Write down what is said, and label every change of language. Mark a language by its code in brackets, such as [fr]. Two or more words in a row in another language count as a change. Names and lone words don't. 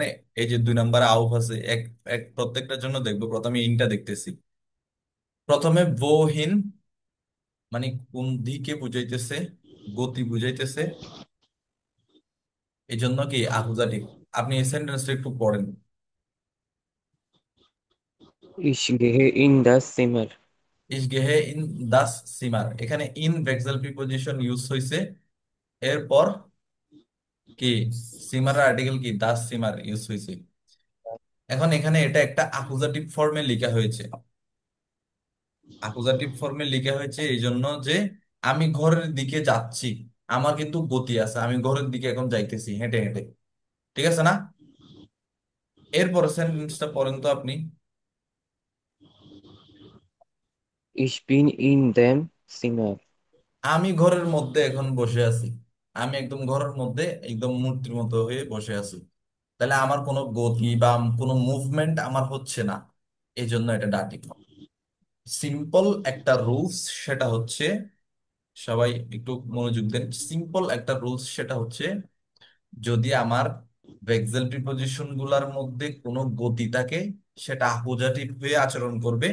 [bn] এই যে দুই নম্বরে আউফ আছে, এক এক প্রত্যেকটার জন্য দেখবো। প্রথমে ইনটা দেখতেছি। প্রথমে বহিন মানে কোন দিকে বুঝাইতেছে, গতি বুঝাইতেছে, এই জন্য কি আকুজাটিভ। আপনি এই সেন্টেন্সটা একটু পড়েন। [de] Ich gehe in das Zimmer. Ich gehe in das Zimmer, [bn] এখানে ইন ভেক্সেল প্রিপোজিশন ইউজ হয়েছে। এরপর কি, সিমার আর্টিকেল কি [de] das Zimmer [bn] ইউজ হয়েছে। এখন এখানে এটা একটা আকুজাটিভ ফর্মে লেখা হয়েছে। আকুজাটিভ ফর্মে লেখা হয়েছে এই জন্য যে আমি ঘরের দিকে যাচ্ছি, আমার কিন্তু গতি আছে, আমি ঘরের দিকে এখন যাইতেছি হেঁটে হেঁটে। ঠিক আছে না? এরপর সেন্টেন্সটা পড়েন তো আপনি। [de] Ich bin in dem Zimmer. [bn] আমি ঘরের মধ্যে এখন বসে আছি, আমি একদম ঘরের মধ্যে একদম মূর্তির মতো হয়ে বসে আছি। তাহলে আমার কোনো গতি বা কোনো মুভমেন্ট আমার হচ্ছে না, এই জন্য এটা ডাটিভ। সিম্পল একটা রুলস, সেটা হচ্ছে, সবাই একটু মনোযোগ দেন, সিম্পল একটা রুলস সেটা হচ্ছে, যদি আমার ভেক্সেল প্রিপোজিশন গুলার মধ্যে কোনো গতি থাকে সেটা অ্যাকুজাটিভ হয়ে আচরণ করবে।